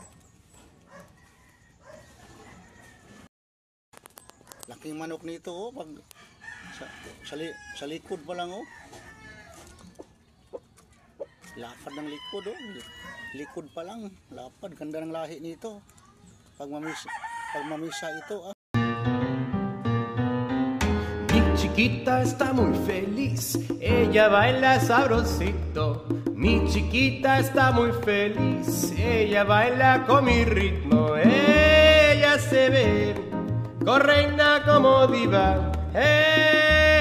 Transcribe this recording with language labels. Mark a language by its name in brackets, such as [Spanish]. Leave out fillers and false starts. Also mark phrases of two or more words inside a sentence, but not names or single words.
[Filipino] Laking manok nito, oh, pag sa likod pa lang, oh. Lapad ng likod, oh. Likod pa lang, lapad, ganda ng lahi nito. Pag mamisa ito, ah. [Spanish] Mi chiquita está muy feliz, ella baila sabrosito. Mi chiquita está muy feliz, ella baila con mi ritmo. Ella se ve correina como diva.